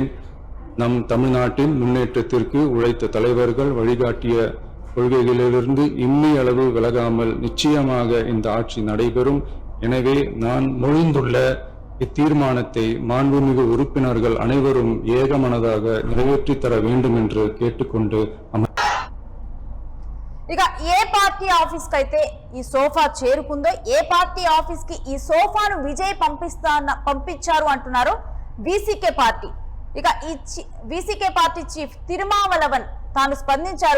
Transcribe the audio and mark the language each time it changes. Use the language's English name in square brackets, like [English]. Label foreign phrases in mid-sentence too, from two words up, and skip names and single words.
[Tamil] நம் தமிழ்நாட்டின் முன்னேற்றத்திற்கு உழைத்த தலைவர்கள் வழிகாட்டிய கொள்கைகளிலிருந்து இம்மி அளவு விலகாமல் நிச்சயமாக இந்த ஆட்சி நடைபெறும். எனவே நான் மொழிந்துள்ள இத்தீர்மானத்தை மாண்புமிகு உறுப்பினர்கள் அனைவரும் ஏகமனதாக நிறைவேற்றித் தர வேண்டும் என்று கேட்டுக்கொண்டு [Telugu] ఇక ఏ పార్టీ ఆఫీస్ కి అయితే ఈ సోఫా చేరుకుందో, ఏ పార్టీ ఆఫీస్ కి ఈ సోఫాను విజయ్ పంపించారు అంటున్నారో వీసీకే పార్టీ. ఇక ఈ వీసీకే పార్టీ చీఫ్ తిరుమావలవన్ తాను స్పందించారు.